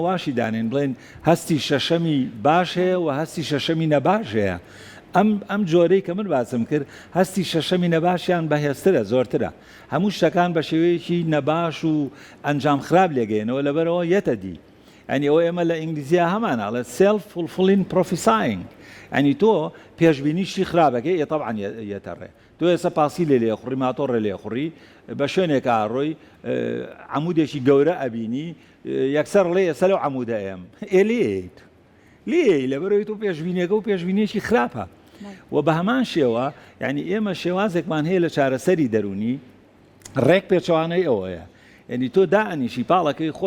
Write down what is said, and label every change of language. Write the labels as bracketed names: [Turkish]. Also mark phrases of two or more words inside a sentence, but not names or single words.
[Central Kurdish] واشی دانێن بڵێن هەستی شەشەمی باش هەیە و هەستی شەشەمی نەباش هەیە ئەم جۆرەی کە من باسم کرد هەستی شەشەمی نەباشیان بەهێزترە زۆرترە هەموو شتەکان بە شێوەیەکی نەباش و ئەنجام خراپ لێگەێنەوە لەبەرەوە یەتەدی ئەنی ئەوە ئێمە لە ئینگلیزیە هەمانە [English] self fulfilling prophesying [Central Kurdish] ئەنی تۆ پێشبینیشتی خراپەکەی طبعاً یەتەڕێ تۆ ئێستا پاسی لێ خوڕی ماتۆڕێ لێ خوڕی بە شوێنێکە ڕۆی عەمودێکی گەورە ئەبینی یەکسەر ڵێ ئێستا لەو عەمودە ئێم لێ لەبەرەوەی تۆ پێشبینیەکە و پێشبینیێکی خراپە و بە هەمان شێوە یعنی ئێمە شێوازێکمان هەیە لە چارەسەری دەرونی ڕێک پێچوانەی ئەوەیە یعنی تۆ دائنیشی پاڵەکەی خۆت